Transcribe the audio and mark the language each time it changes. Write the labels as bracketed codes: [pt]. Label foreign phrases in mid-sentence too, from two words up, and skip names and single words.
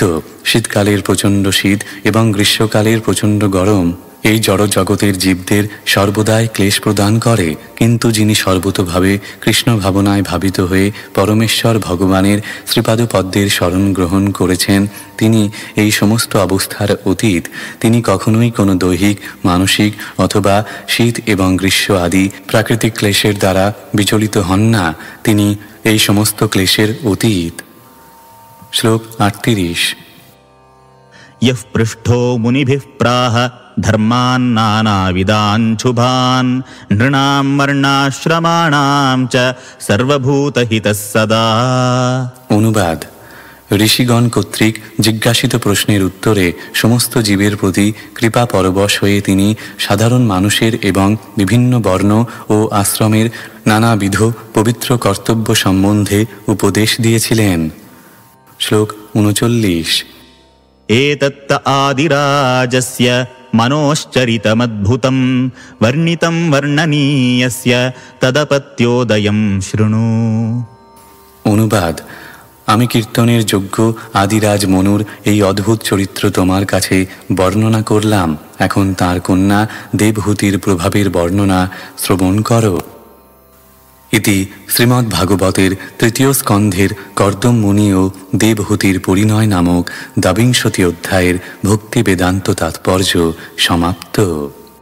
[bn] শীতকালের প্রচণ্ড শীত এবং গ্রীষ্মকালের প্রচণ্ড গরম এই জড় জগতের জীবদের সর্বদাই ক্লেশ প্রদান করে, কিন্তু যিনি সর্বতোভাবে কৃষ্ণ ভাবনায় ভাবিত হয়ে পরমেশ্বর ভগবানের শ্রীপাদপদ্মের শরণ গ্রহণ করেছেন, তিনি এই সমস্ত অবস্থার অতীত। তিনি কখনোই কোনো দৈহিক, মানসিক অথবা শীত এবং গ্রীষ্ম আদি প্রাকৃতিক ক্লেশের দ্বারা বিচলিত হন না। তিনি এই সমস্ত ক্লেশের অতীত। শ্লোক 38। [sa] यः पृष्ठो मुनिभिः प्राह धर्मान् नानाविदान् शुभान् नृणां वर्णाश्रमाणां च सर्वभूतहितः सदा। [bn] অনুবাদ: ঋষিগণ কর্তৃক জিজ্ঞাসিত প্রশ্নের উত্তরে সমস্ত জীবের প্রতি কৃপা পরবশ হয়ে তিনি সাধারণ মানুষের এবং বিভিন্ন বর্ণ ও আশ্রমের নানাবিধ পবিত্র কর্তব্য সম্বন্ধে উপদেশ দিয়েছিলেন। শ্লোক 39। [sa] एतत्त आदिराजस्य मनोश्चरितमद्भुतं वर्णितं वर्णनीयस्य तदपत्योदयं शृणु। [bn] অনুবাদ: আমি কীর্তনের যোগ্য আদিরাজ মনুর এই অদ্ভুত চরিত্র তোমার কাছে বর্ণনা করলাম। এখন তার কন্যা দেবহূতির প্রভাবের বর্ণনা শ্রবণ করো। ইতি শ্রীমদ্ভাগবতের তৃতীয় স্কন্ধের কর্দম মুনি ও দেবহূতির পরিণয় নামক দ্বাবিংশতি অধ্যায়ের ভক্তি বেদান্ত তাৎপর্য সমাপ্ত।